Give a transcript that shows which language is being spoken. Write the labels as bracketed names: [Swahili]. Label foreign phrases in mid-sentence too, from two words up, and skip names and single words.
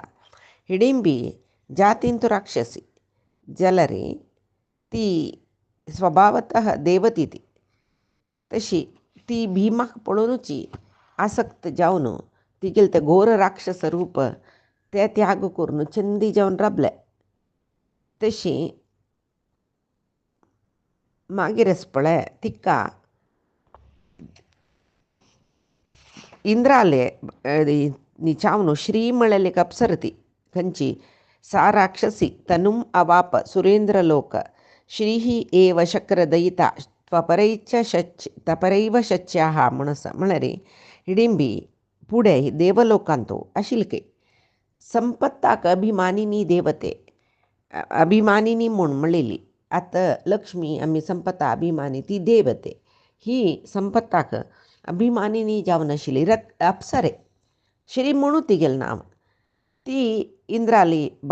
[Konkani] हिडिंबी जातींतू राक्षसी जाल्यार ती स्वभावतः देवती ती तशी ती भीमाक पळोवनूची आसक्त जावन तिगेले ते घोर राक्षस रूप ते त्याग करून चंदी जावन राबले. तशी मागीरच पळय तिका इंद्राले चावन श्री म्हळेली एक अप्सर ती खंयची सा [Sanskrit] राक्षसी तनुम अवाप सुरेंद्रलोक श्रीही एव शक्रदयिता त्वपरैव शच्याः म्हणस [Konkani] म्हळ्यार हिडिंबी पुढे देवलोकांतो आशिल्के संपत्ताक अभिमानिनी देवते अभिमानिनी म्हूण म्हणलेली आता लक्ष्मी आमी संपत्ता अभिमानी ती देवते ही संपत्ताक अभिमानिनी जावन आशिल्ली अप्सरे श्री म्हणू तिगेलें नांव ती इंद्राली